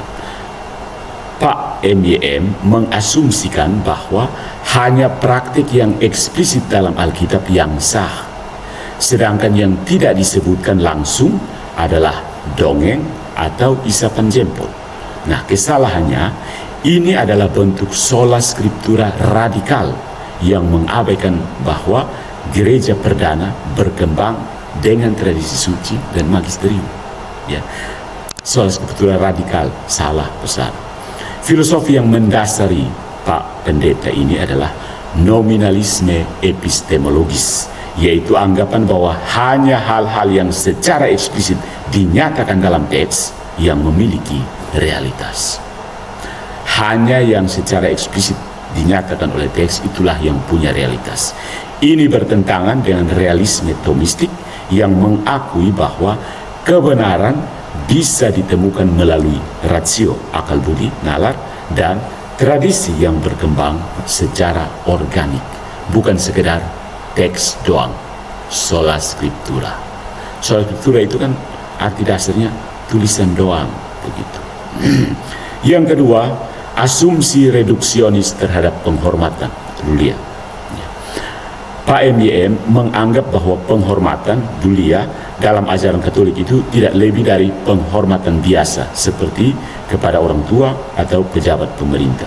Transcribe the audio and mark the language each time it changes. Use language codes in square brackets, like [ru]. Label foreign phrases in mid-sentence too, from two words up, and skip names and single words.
[id] Pak MYM mengasumsikan bahwa hanya praktik yang eksplisit dalam Alkitab yang sah, sedangkan yang tidak disebutkan langsung adalah dongeng atau isapan jempol. Nah, kesalahannya, ini adalah bentuk [la] sola scriptura [id] radikal yang mengabaikan bahwa gereja perdana berkembang dengan tradisi suci dan magisterium. Ya, [la] sola scriptura [id] radikal salah besar. Filosofi yang mendasari Pak Pendeta ini adalah nominalisme epistemologis, yaitu anggapan bahwa hanya hal-hal yang secara eksplisit dinyatakan dalam teks yang memiliki realitas. Hanya yang secara eksplisit dinyatakan oleh teks itulah yang punya realitas. Ini bertentangan dengan realisme Thomistik yang mengakui bahwa kebenaran bisa ditemukan melalui rasio, akal budi, nalar, dan tradisi yang berkembang secara organik, bukan sekedar teks doang. [la] Sola scriptura. Sola scriptura [id] itu kan arti dasarnya tulisan doang, begitu. Yang kedua, asumsi reduksionis terhadap penghormatan dulia. Pak MYM menganggap bahwa penghormatan dulia dalam ajaran Katolik itu tidak lebih dari penghormatan biasa seperti kepada orang tua atau pejabat pemerintah.